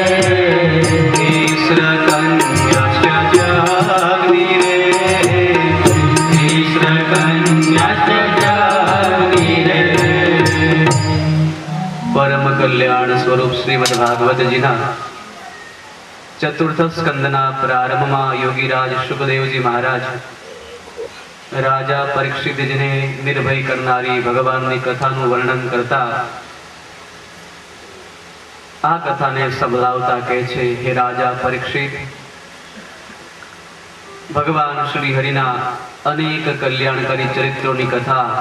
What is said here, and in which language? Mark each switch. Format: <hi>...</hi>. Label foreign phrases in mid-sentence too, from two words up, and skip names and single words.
<sa>तिस्रकन्याश्च जग्निरे तिस्रकन्याश्च जग्निरे</sa> <gu>પરમ કલ્યાણ સ્વરૂપ શ્રીમદ્ ભાગવત જીના ચતુર્થ સ્કંદના પ્રારંભમાં યોગીરાજ સુખદેવજી મહારાજ રાજા પરીક્ષિતજીને નિર્ભય કરનારી ભગવાનની કથાનું વર્ણન કરતા આ કથાને સંભળાવતા કહે છે હે રાજા પરીક્ષિત ભગવાન શ્રી હરિના અનેક કલ્યાણકારી ચરિત્રોની કથા</gu>